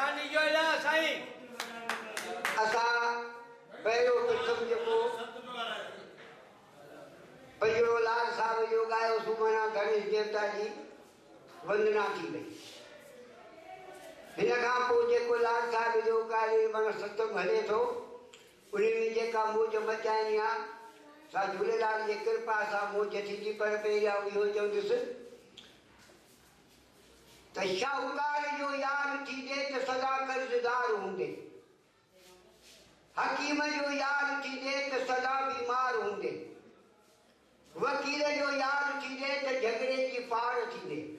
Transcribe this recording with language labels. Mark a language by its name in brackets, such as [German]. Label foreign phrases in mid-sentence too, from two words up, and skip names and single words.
[Sindhi] गयो ला साईं असा पहिरियों प्रथम जेको पहिरियों लाल साहब जो गायो सुमना गणेश देवता जी वंदना थी वई हिन खां पोइ जेको लाल साहब जो गायो माना सत्संग हले थो उन में जेका मौज मचाइणी आहे सा झूलेलाल जी कृपा सां मौज थींदी पर पहिरियां इहो चवंदुसि त शाहूकार जो यार थींदे त सदा कर्ज़दार हूंदे हकीम जो यार थींदे त सदा बीमार हूंदे वकील जो यार थींदे त झगड़े जी पार थींदे